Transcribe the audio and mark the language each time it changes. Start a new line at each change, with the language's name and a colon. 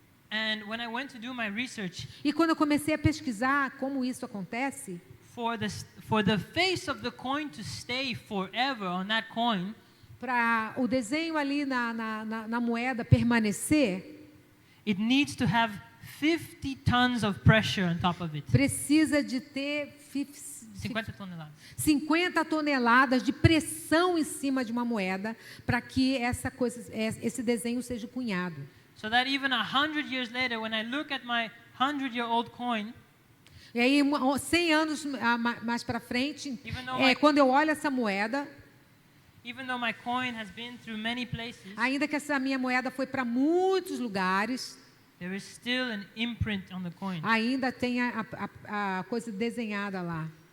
English: And when I went to do my research,
Portuguese: e quando eu comecei a pesquisar como isso acontece,
English: for the face of the coin to stay forever on that coin,
Portuguese: para o desenho ali na moeda permanecer,
English: it needs to have 50 tons of pressure on top of it.
Portuguese: Precisa de ter 50 toneladas. 50 toneladas de pressão em cima de uma moeda para que esse desenho seja cunhado.
English: So that even 100 years later, when I look at my 100-year-old coin,
Portuguese: e aí 100 anos mais para frente, quando eu olho essa moeda,
English: even though my coin has been through many places,
Portuguese: ainda que essa minha moeda foi para muitos lugares,
English: there is still an imprint on the coin.
Portuguese: Ainda tem a coisa desenhada lá.